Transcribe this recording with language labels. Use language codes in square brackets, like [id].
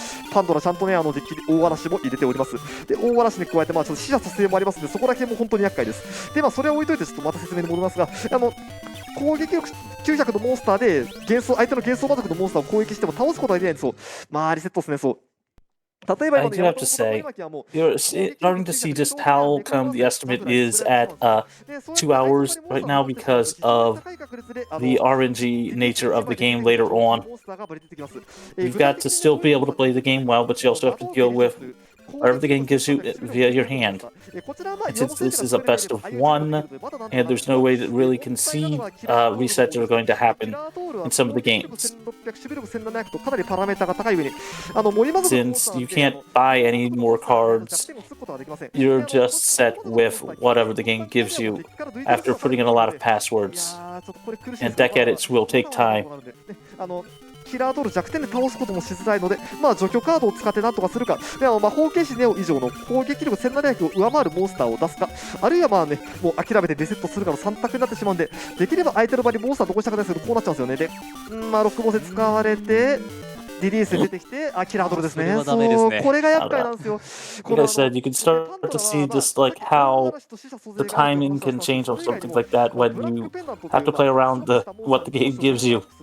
[ja] パンドラちゃんとね、デッキに大嵐も入れております。で、大嵐に加えて、ちょっと死者蘇生もありますので、そこだけも本当に厄介です。で、それを置いといて、ちょっとまた説明に戻りますが、攻撃力900のモンスターで相手の幻想魔族のモンスターを攻撃しても倒すことができないんですよ。リセットですね、そう。 [en] I do have to say, you're starting to see just how come the estimate is at 2 hours right now because of the RNG nature of the game later on. You've got to still be able to play the game well, but you also have to deal with whatever the game gives you via your hand. And since this is a best of 1, and there's no way to really concede resets are going to happen in some of the games. Since you can't buy any more cards, you're just set with whatever the game gives you after putting in a lot of passwords. And deck edits will take time. [ja] キラードール弱点で倒すこともしづらいので、除去カードを使ってなんとかするか、魔法剣士ネオ以上の攻撃力1700を上回るモンスターを出すか、あるいはもう諦めてリセットするかの3択になってしまうんで、できれば相手の場にモンスター残したくないですけど、こうなっちゃうんですよね。で、ロックボス使われて、リリースで出てきて、キラードルですね。そう、これが厄介なんですよ。 [en] Like I said, you can start to see just like how the timing can change or something like that when you have to play around what the game gives you.